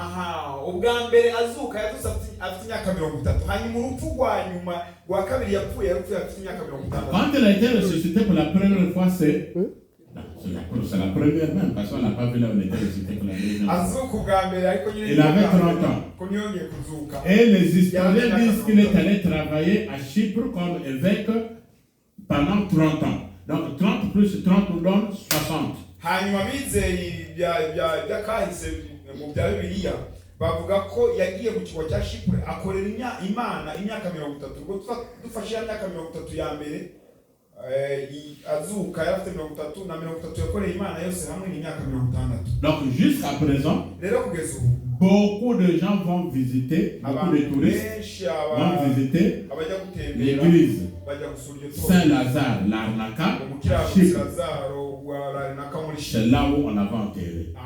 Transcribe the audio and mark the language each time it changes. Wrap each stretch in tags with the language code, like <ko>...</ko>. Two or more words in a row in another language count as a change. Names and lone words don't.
<fr>Quand il a été ressuscité pour la première fois, c'est la première même, parce qu'on n'a pas vu là où il était ressuscité pour la deuxième fois. Il avait 30 ans. Et les historiens disent qu'il est allé travailler à Chypre comme évêque pendant 30 ans. Donc 30 plus 30 nous donne 60.</fr> <rw>bavuga ko yagiye mu kigo cya Chypre akorera Imana imyaka 30 ubwo dufashe imyaka 30 ya mbere azuka yarafite 30 na 30 yakoreye Imana yose hamwe n'imyaka 60.</rw> <fr>Donc jusqu'à présent beaucoup de gens vont visiter, beaucoup de touristes vont visiter l'église Saint-Lazare Larnaca, Chypre. C'est là où on avait enterré.</fr>